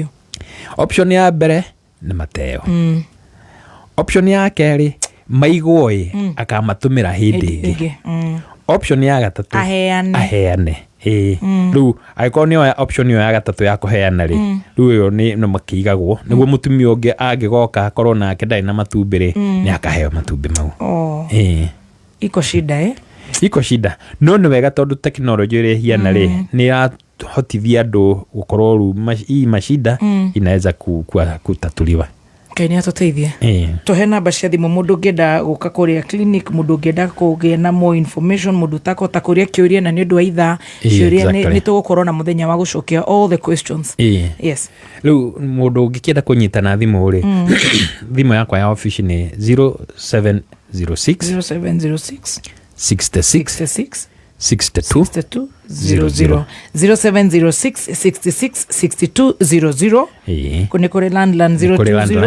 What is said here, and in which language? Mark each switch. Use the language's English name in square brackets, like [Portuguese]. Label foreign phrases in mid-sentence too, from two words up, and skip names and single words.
[Kikuyu] Option ya mbere nĩ mateo. Option ya kerĩ, maigwo-ĩ akamatũmĩra hĩndĩ ĩngĩ. Option ya gatatũ, aheane. Rĩu angĩkorwo nĩ option ĩyo ya gatatũ ya kũheana-rĩ, rĩu ĩyo nĩ makĩigagwo nĩguo mũtumia ũngĩ angĩgoka akorwo nake ndarĩ na matumbĩ-rĩ, nĩ akaheo matumbĩ mau. [Swahili] Iko shida iko shida, [Kikuyu] no nĩ wega tondũ tekinoronjĩ ĩrĩa ĩhiana-rĩ nĩ ĩrahotithia andũ gũkorwo rĩu [Swahili] hii mashida inaweza kutatuliwa. [Kikuyu] Ngai atoteithie tuhe namba cia thimu mundu ngenda guka kuria clinic mundu ngenda kugia na [English] more information [Kikuyu] mundu takota kuria kiuria na ni undu wa ithaa ciuria ni tugukorwo na muthenya wa gucokia [English] all the questions. [Kikuyu] Yes, riu mundu ngikienda kunyitana thimu ri thimu yakwa ya office ni 0706 66 62 00 0706 66 62 00 kune kore landline 020